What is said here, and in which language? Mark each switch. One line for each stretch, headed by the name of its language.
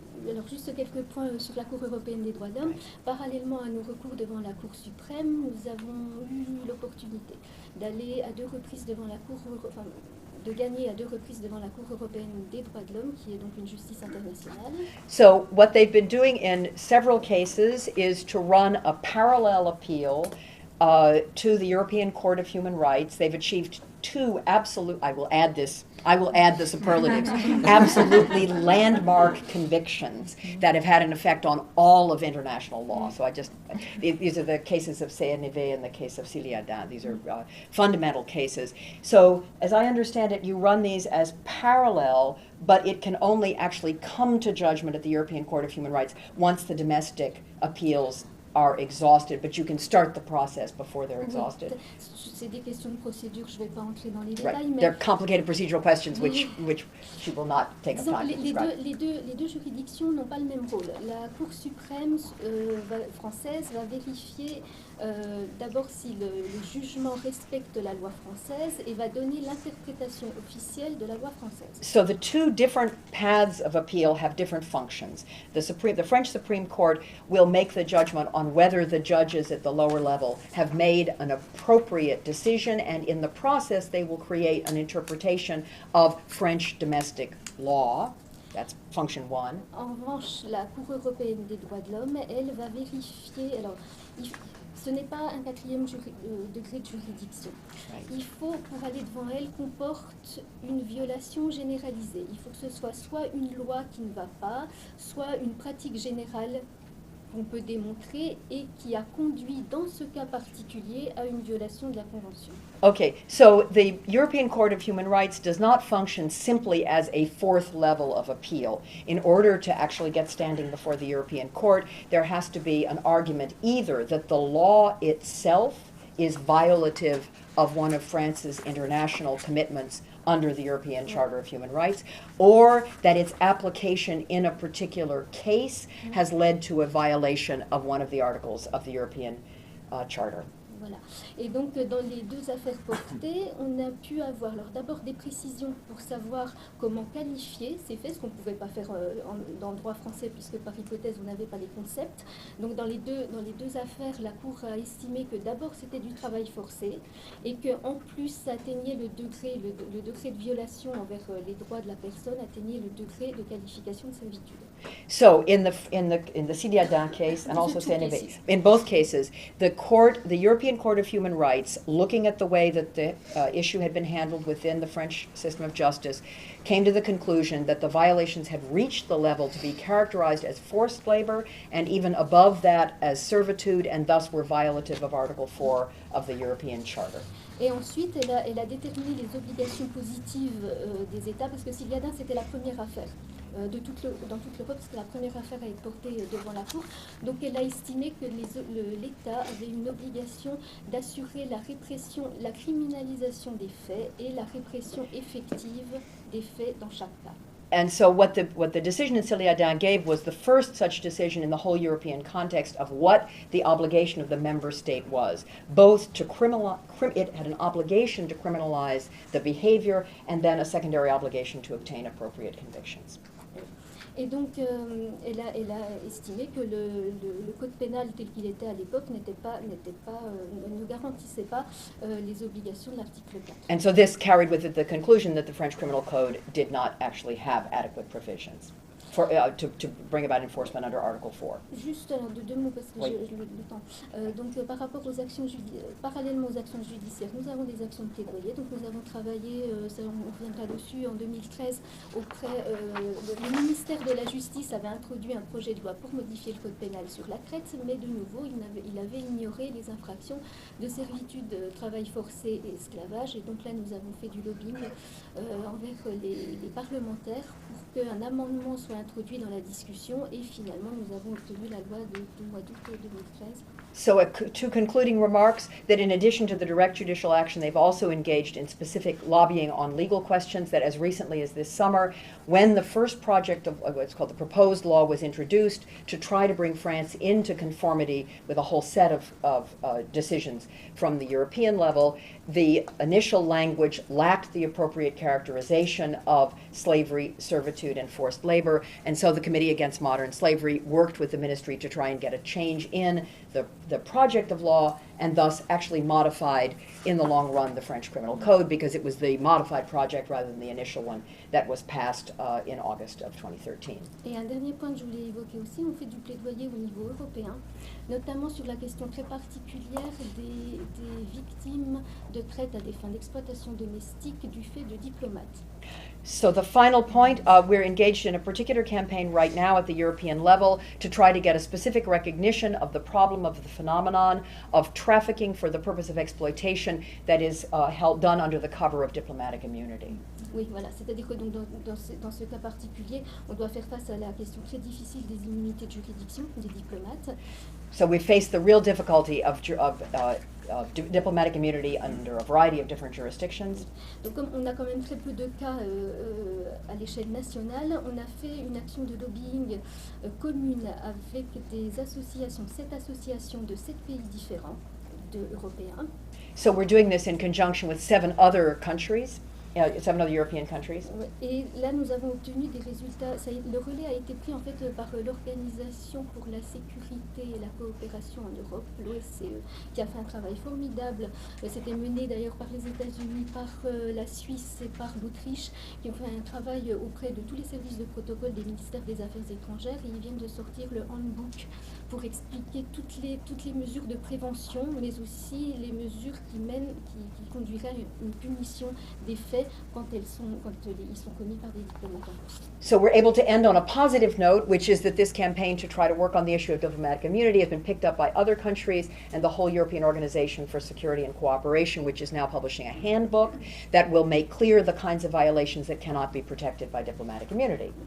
French: Alors juste quelques points sur la Cour européenne des droits de l'homme. Parallèlement à nos recours devant la Cour suprême, nous avons eu l'opportunité d'aller à 2 reprises devant la Cour, de gagner à 2 reprises devant la Cour européenne des droits de l'homme, qui est donc une justice internationale.
English: So what they've been doing in several cases is to run a parallel appeal to the European Court of Human Rights. They've achieved 2 absolute, I will add the superlatives, absolutely landmark convictions that have had an effect on all of international law. So these are the cases of CNV and the case of Ciliadin. These are fundamental cases. So as I understand it, you run these as parallel, but it can only actually come to judgment at the European Court of Human Rights once the domestic appeals are exhausted, but you can start the process before they're exhausted.
French: C'est des questions de procédure, je ne vais pas entrer dans les détails.
English: Right.
French: Mais
English: They're complicated procedural questions which she will not take the time to describe.
French: Les deux juridictions n'ont pas le même rôle. La Cour suprême française va vérifier d'abord si le jugement respecte la loi française et va donner l'interprétation officielle de la loi française.
English: So the 2 different paths of appeal have different functions. The French Supreme Court will make the judgment on whether the judges at the lower level have made an appropriate decision, and in the process they will create an interpretation of French domestic law. That's function 1.
French: En revanche, la Cour européenne des droits de l'homme, elle va vérifier. Alors, ce n'est pas un 4e degré de juridiction.
English: Right.
French: Il faut, pour aller devant elle, comporte une violation généralisée. Il faut que ce soit une loi qui ne va pas, soit une pratique générale qu'on peut démontrer et qui a conduit dans ce cas particulier à une violation de la Convention.
English: Okay, so the European Court of Human Rights does not function simply as a 4th level of appeal. In order to actually get standing before the European Court, there has to be an argument either that the law itself is violative of one of France's international commitments under the European Charter of Human Rights, or that its application in a particular case has led to a violation of one of the articles of the European Charter.
French: Voilà. Et donc, dans les deux affaires portées, on a pu avoir alors d'abord des précisions pour savoir comment qualifier ces faits, ce qu'on ne pouvait pas faire dans le droit français, puisque par hypothèse, on n'avait pas les concepts. Donc, dans les deux affaires, la Cour a estimé que d'abord, c'était du travail forcé, et qu'en plus, ça atteignait le degré de violation envers les droits de la personne, atteignait le degré de qualification de servitude.
English: So in the Sidiadin case and also CNV, in both cases, the European Court of Human Rights, looking at the way that the issue had been handled within the French system of justice, came to the conclusion that the violations had reached the level to be characterized as forced labor and even above that as servitude, and thus were violative of Article 4 of the European Charter.
French: Et ensuite, elle a déterminé les obligations positives des États, parce que Sidiadin, c'était la première affaire dans toute l'Europe, c'était la première affaire à être portée devant la Cour. Donc elle a estimé que l'État avait une obligation d'assurer la répression, la criminalisation des faits et la répression effective des faits dans chaque cas.
English: And so what the decision in Sidiadin gave was the first such decision in the whole European context of what the obligation of the member state was, both to it had an obligation to criminalize the behavior and then a secondary obligation to obtain appropriate convictions.
French: Et donc, elle a estimé que le code pénal tel qu'il était à l'époque ne garantissait pas les obligations de l'article 4.
English: And so this carried with it the conclusion that the French Criminal Code did not actually have adequate provisions to bring about enforcement under Article 4.
French: Juste alors, deux mots parce que Oui. j'ai le temps. Donc par rapport aux actions parallèlement aux actions judiciaires, nous avons des actions de plaidoyer. Donc nous avons travaillé, on reviendra dessus, en 2013 auprès le ministère de la Justice avait introduit un projet de loi pour modifier le code pénal sur la traite, mais de nouveau il avait ignoré les infractions de servitude, travail forcé et esclavage. Et donc là nous avons fait du lobbying envers les parlementaires pour qu'un amendement soit introduit dans la discussion, et finalement nous avons obtenu la loi du mois d'août 2013.
English: So two concluding remarks, that in addition to the direct judicial action, they've also engaged in specific lobbying on legal questions, that as recently as this summer, when the first project of what's called the proposed law was introduced to try to bring France into conformity with a whole set of decisions from the European level, the initial language lacked the appropriate characterization of slavery, servitude, and forced labor, and so the Committee Against Modern Slavery worked with the ministry to try and get a change in the project of law, and thus actually modified in the long run the French Criminal Code, because it was the modified project rather than the initial one that was passed in August of 2013.
French: Et un dernier point que je voulais évoquer aussi, on fait du plaidoyer au niveau européen, notamment sur la question très particulière des victimes de traite à des fins d'exploitation domestique du fait de diplomates.
English: So the final point, we're engaged in a particular campaign right now at the European level to try to get a specific recognition of the problem of the phenomenon of trafficking for the purpose of exploitation that is done under the cover of diplomatic immunity.
French: Oui, voilà, c'est-à-dire que donc, dans ce cas particulier, on doit faire face à la question très difficile des immunités de juridiction des diplomates.
English: So we face the real difficulty of diplomatic immunity under a variety of different jurisdictions.
French: Donc comme on a quand même très peu de cas à l'échelle nationale, on a fait une action de lobbying commune avec des associations, 7 associations de 7 pays différents européens.
English: So we're doing this in conjunction with 7 other countries. 7 other European countries.
French: Et là, nous avons obtenu des résultats. Le relais a été pris en fait par l'Organisation pour la sécurité et la coopération en Europe, l'OSCE, qui a fait un travail formidable. C'était mené d'ailleurs par les États-Unis, par la Suisse et par l'Autriche, qui ont fait un travail auprès de tous les services de protocole des ministères des Affaires étrangères. Et ils viennent de sortir le handbook pour expliquer toutes les mesures de prévention, mais aussi les mesures qui conduiraient à une punition des faits quand ils sont commis par des diplomates.
English: So we're able to end on a positive note, which is that this campaign to try to work on the issue of diplomatic immunity has been picked up by other countries and the whole European Organization for Security and Cooperation, which is now publishing a handbook that will make clear the kinds of violations that cannot be protected by diplomatic immunity.